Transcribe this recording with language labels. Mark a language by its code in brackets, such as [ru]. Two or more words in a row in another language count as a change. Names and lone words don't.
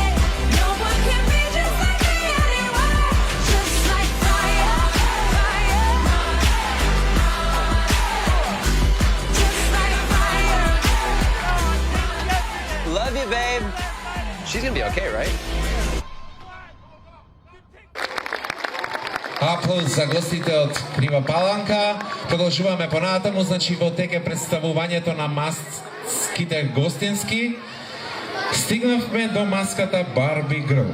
[en] No one can be just like me anyway. Just like fire, fire, just like fire. Love you, babe. She's gonna be okay, right? [mk] Аплауз за гостите од Крива Паланка. Продолжуваме понатаму, значи во теке представувањето на маските гостински. Стигнавме до маската Барби Грл.